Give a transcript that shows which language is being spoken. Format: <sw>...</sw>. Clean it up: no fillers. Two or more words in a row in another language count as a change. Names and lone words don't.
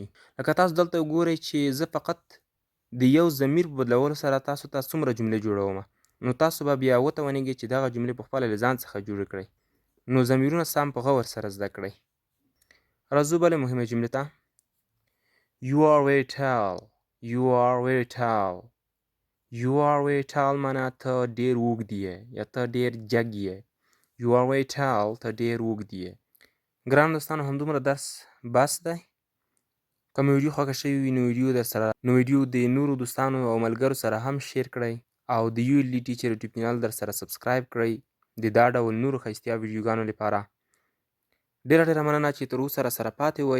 <ps>لکه تاسو دلته وګورئ چې زه فقط د یو ضمیر په بدلولو سره تاسو ته څومره جملې جوړوم. نو تاسو به بیا وتوانیږئ چې دغه جملې په خپله له ځان څخه جوړې کړئ. نو ضمیرونه سم په غور سره زده کړئ. راځو بلې مهمې جملې ته.</ps> <en>You are very tall. You are very tall. You are very tall</en> <ps>معنی ته ډېر اوږد یې یا ته ډېر جګ یې.</ps> <en>You are very tall.</en> <ps>ته ډېر اوږد یې. ګران دوستانو همدومره درس بس دی. که مې ویډیو خوښه شوې وي نو ویډیو د نورو دوستانو او ملګرو سره هم شیر کړئ او د ULD ټیچر یوټیوب چینل در سره سبسکرایب کړئ. د دا ډول نورو ښایستیا ویډیوګانو لپاره. ډېره مننه چې تر اوسه راسره پاتې وئ.</ps>